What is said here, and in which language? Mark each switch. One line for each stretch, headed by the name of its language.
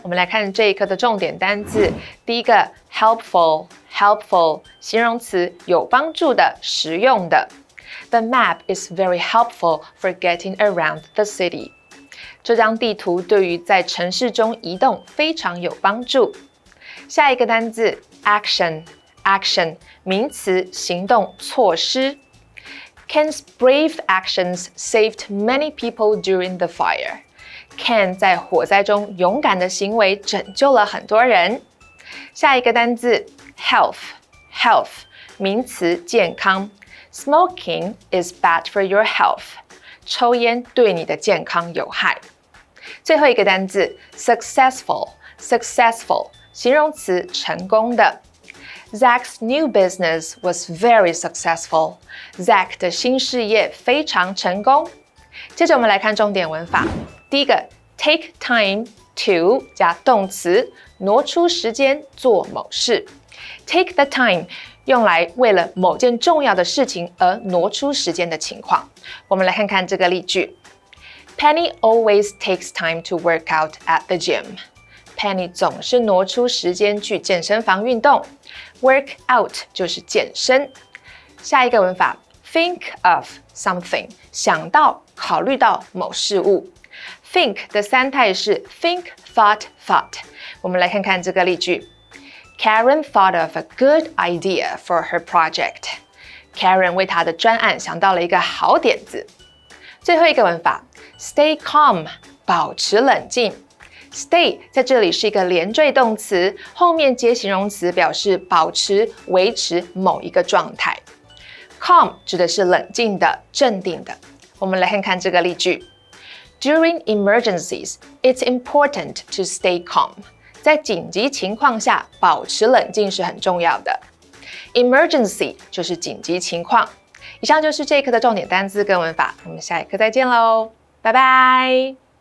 Chinese: 我们来看这一课的重点单字。第一个 helpful 形容词，有帮助的，实用的。
English: The map is very helpful for getting around the city.
Chinese: 这张地图对于在城市中移动非常有帮助。下一个单字 action 名词，行动，措施。
English: Ken's brave actions saved many people during the fire.
Chinese: Ken 在火灾中勇敢的行为拯救了很多人。下一个单字 health 名词，健康。
English: Smoking is bad for your health.
Chinese: 抽烟对你的健康有害。最后一个单字 successful 形容词，成功的。
English: Zach's new business was very successful.
Chinese: Zach 的新事业非常成功。接着我们来看重点文法。第一个 take time to 加动词，挪出时间做某事。 Take the time 用来为了某件重要的事情而挪出时间的情况。我们来看看这个例句。
English: Penny always takes time to work out at the gym.
Chinese: Penny 总是挪出时间去健身房运动。 Work out 就是健身。下一个文法 think of something 想到、考虑到某事物。 Think 的三态是 think, thought. 我们来看看这个例句。
English: Karen thought of a good idea for her project.
Chinese: Karen 为她的专案想到了一个好点子。最后一个文法 stay calm 保持冷静。 Stay 在这里是一个连缀动词，后面接形容词表示保持、维持某一个状态。 Calm 指的是冷静的、镇定的。我们来看看这个例句。
English: During emergencies, it's important to stay calm.
Chinese: 在紧急情况下，保持冷静是很重要的。 Emergency 就是紧急情况。以上就是这一课的重点单字跟文法，我们下一课再见喽，拜拜。